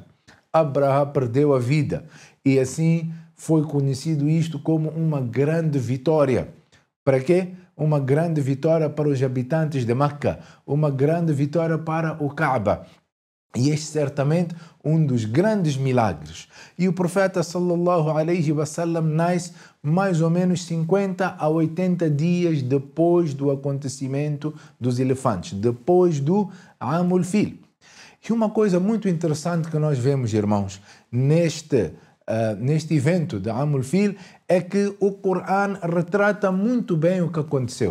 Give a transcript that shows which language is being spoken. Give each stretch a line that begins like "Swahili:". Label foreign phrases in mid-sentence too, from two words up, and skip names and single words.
Portuguese: Abraha perdeu a vida e assim foi conhecido isto como uma grande vitória. Para quê? Uma grande vitória para os habitantes de Meca, uma grande vitória para o Kaaba. E este certamente um dos grandes milagres. E o profeta
Arabic: صلى الله عليه وسلم
Portuguese: nasce mais ou menos 50 a 80 dias depois do acontecimento dos elefantes, depois do
Arabic: عام الفيل.
Portuguese: E uma coisa muito interessante que nós vemos, irmãos, neste evento de
Arabic: عام الفيل
Portuguese: é que o Corão retrata muito bem o que aconteceu.